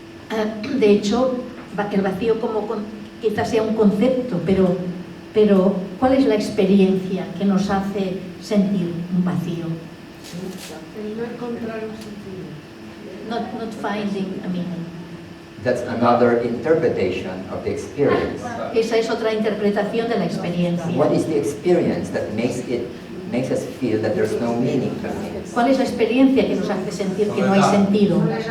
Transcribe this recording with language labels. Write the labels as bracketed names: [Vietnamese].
[Spanish] De hecho, el vacío quizás sea un concepto, pero ¿cuál es la experiencia que nos hace sentir un vacío? El no encontrar un sentido. [English] Not finding a meaning. That's another interpretation of the experience. [Spanish] Esa es otra interpretación de la experiencia. [English] What is the experience that makes us feel that there's no meaning to things? [Spanish] ¿Cuál es la experiencia que nos hace sentir que no hay sentido?